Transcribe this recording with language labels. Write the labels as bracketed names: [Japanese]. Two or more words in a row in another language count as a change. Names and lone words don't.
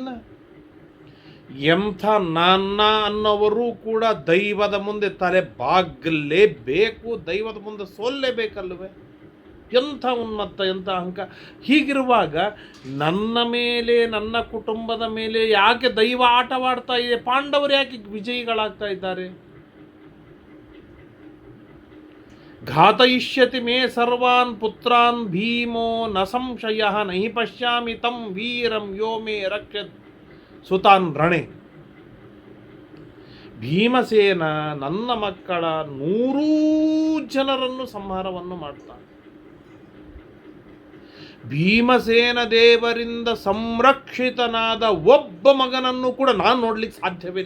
[Kannada] ಎಂಥ ನನ್ನ ಅನ್ನೋವರು ಕೂಡ ದೈವದ ಮುಂದೆ ತಲೆ ಬಾಗಲೇಬೇಕು, ದೈವದ ಮುಂದೆ ಸೋಲ್ಲೇಬೇಕಲ್ವೇ? ಎಂಥ ಉನ್ಮತ್ತ, ಎಂಥ ಅಹಂಕಾರ. ಹೀಗಿರುವಾಗ ನನ್ನ ಮೇಲೆ, ನನ್ನ ಕುಟುಂಬದ ಮೇಲೆ ಯಾಕೆ ದೈವ ಆಟವಾಡ್ತಾ ಇದೆ? ಪಾಂಡವರು ಯಾಕೆ ವಿಜಯಿಗಳಾಗ್ತಾ ಇದ್ದಾರೆ? [Sanskrit] घातयिष्यति मे सर्वान् पुत्रान् भीमो न संशय नहि पश्यामि तं वीरं यो मे रक्षत् सुतान् रणे. [Kannada] ಭೀಮಸೇನ ನನ್ನ ಮಕ್ಕಳ 100 ಜನರನ್ನು ಸಂಹಾರವನ್ನು ಮಾಡ್ತಾನೆ. ಭೀಮಸೇನ ದೇವರಿಂದ ಸಂರಕ್ಷಿತನಾದ ಒಬ್ಬ ಮಗನನ್ನು ಕೂಡ ನಾನು ನೋಡ್ಲಿಕ್ಕೆ ಸಾಧ್ಯವಿಲ್ಲ.